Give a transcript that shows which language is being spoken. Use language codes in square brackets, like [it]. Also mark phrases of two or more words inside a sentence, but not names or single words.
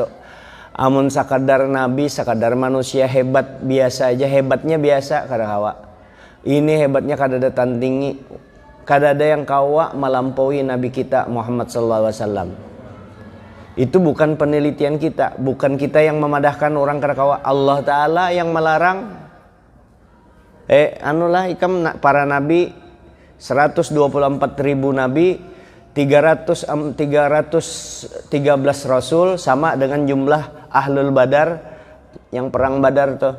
[bjn] Amun sakadar Nabi, sakadar manusia hebat biasa aja, hebatnya biasa kada kawa. Ini hebatnya kada ada tandingi, kada ada yang kawa melampaui Nabi kita Muhammad SAW. Itu bukan penelitian kita, bukan kita yang memadahkan orang kada kawa. [id] Allah Ta'ala yang melarang. Ikam para Nabi 124.000 Nabi, 313 Rasul, sama dengan jumlah Ahlul Badar yang perang Badar tuh.